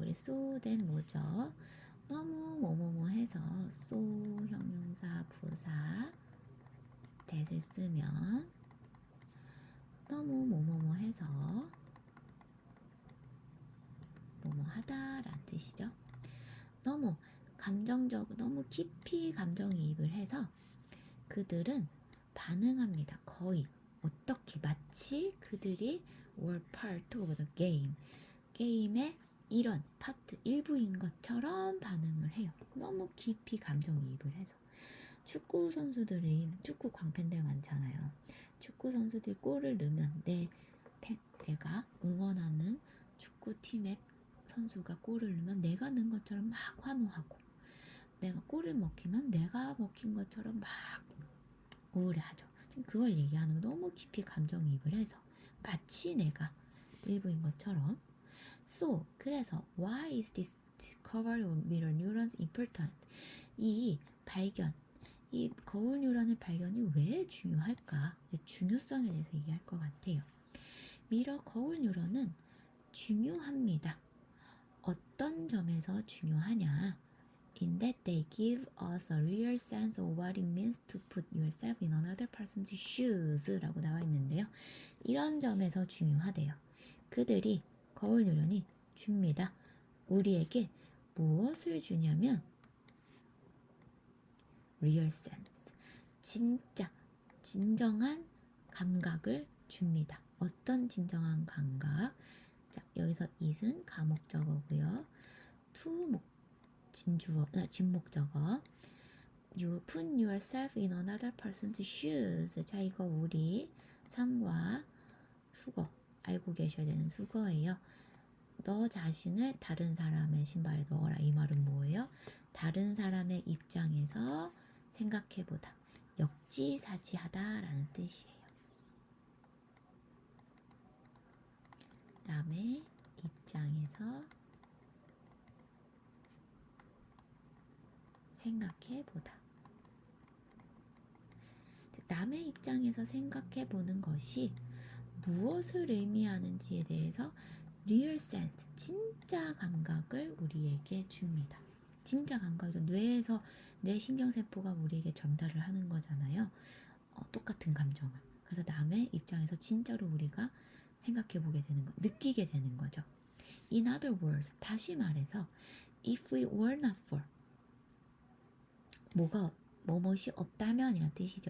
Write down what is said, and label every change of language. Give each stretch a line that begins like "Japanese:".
Korean: 우리 so then 뭐죠? 너무 뭐뭐뭐 해서 so 형용사 부사 that을 쓰면 너무 뭐뭐뭐 해서 뭐뭐 하다라는 뜻이죠. 너무 너무 깊이 감정이입을 해서 그들은 반응합니다. 거의 어떻게 마치 그들이
English: were part of the game.
Korean: 게임의 이런 파트 일부인 것처럼 반응을 해요. 너무 깊이 감정이입을 해서. 축구 선수들이 축구 광팬들 많잖아요. 축구 선수들이 골을 넣으면 내가 응원하는 축구팀의 선수가 골을 넣으면 내가 넣은 것처럼 막 환호하고 내가 골을 먹히면 내가 먹힌 것처럼 막 우울해하죠. 지금 그걸 얘기하는 거 너무 깊이 감정이입을 해서 마치 내가 일부인 것처럼.
English: So,
Korean: 그래서
English: why is this discovery of mirror neurons important?
Korean: 이 거울 뉴런의 발견이 왜 중요할까? 중요성에 대해서 얘기할 것 같아요. 거울 뉴런은 중요합니다. 어떤 점에서 중요하냐?
English: In that they give us a real sense of what it means to put yourself in another person's shoes
Korean: 라고 나와 있는데요. 이런 점에서 중요하대요. 그들이 거울 뉴런이 줍니다. 우리에게 무엇을 주냐면 real sense, 진정한 감각을 줍니다. 어떤 진정한 감각? 자, 여기서 it은 가목적어고요. to 진목적어.
English: You put yourself in another person's shoes.
Korean: 자, 이거 우리 상과 수거 알고 계셔야 되는 수거예요. 너 자신을 다른 사람의 신발에 넣어라. 이 말은 뭐예요? 다른 사람의 입장에서 생각해보다. 역지사지하다라는 뜻이에요. 남의 입장에서 생각해보다. 남의 입장에서 생각해보는 것이 무엇을 의미하는지에 대해서 리얼 센스, 진짜 감각을 우리에게 줍니다. 진짜 감각이죠. 뇌에서 뇌 신경세포가 우리에게 전달을 하는 거잖아요. 똑같은 감정을. 그래서 남의 입장에서 진짜로 우리가 생각해보게 되는 거, 느끼게 되는 거죠.
English: In other words,
Korean: 다시 말해서
English: if we were not for
Korean: 무엇이 없다면 이란 뜻이죠.